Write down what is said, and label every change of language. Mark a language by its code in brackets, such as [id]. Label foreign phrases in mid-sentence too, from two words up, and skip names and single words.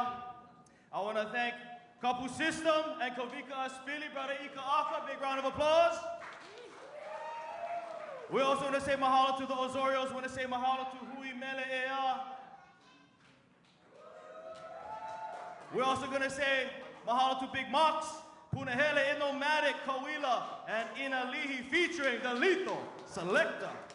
[en] I want to thank Kapu System and Kovika Aspili, Brother Ika Aka. Big round of applause. We also want to say mahalo to the Osorios. We want to say mahalo to Hui Mele Ea. We're also going to say mahalo to Big Mox, Punahele, Inomatic, Kawila, and Inalihi featuring the Lethal Selector.